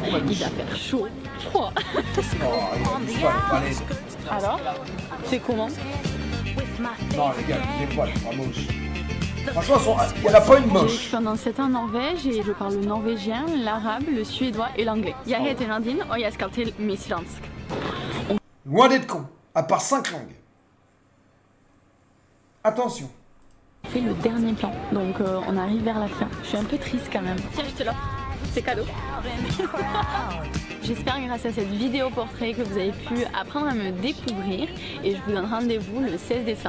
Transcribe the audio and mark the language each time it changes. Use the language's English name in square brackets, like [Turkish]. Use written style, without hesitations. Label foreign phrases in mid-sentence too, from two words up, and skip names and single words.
[French] beaucoup, ma biche. Il va faire chaud, froid. Oh, il a pas les poils. Alors, c'est comment? Non, les gars, les poils, pas moche. Franchement, il n'y en a pas une J'ai moche. vécu pendant 7 ans en Norvège et je parle le norvégien, l'arabe, le suédois et l'anglais. [Swedish] Jag heter Nadine och jag ska till Miss Dansk. [French] Loin d'être con, à part 5 langues. Attention. On fait le dernier plan, donc on arrive vers la fin. Je suis un peu triste quand même. Tiens, je te l'offre, c'est cadeau. J'espère grâce à cette vidéo portrait que vous avez pu apprendre à me découvrir et je vous donne rendez-vous le 16 décembre.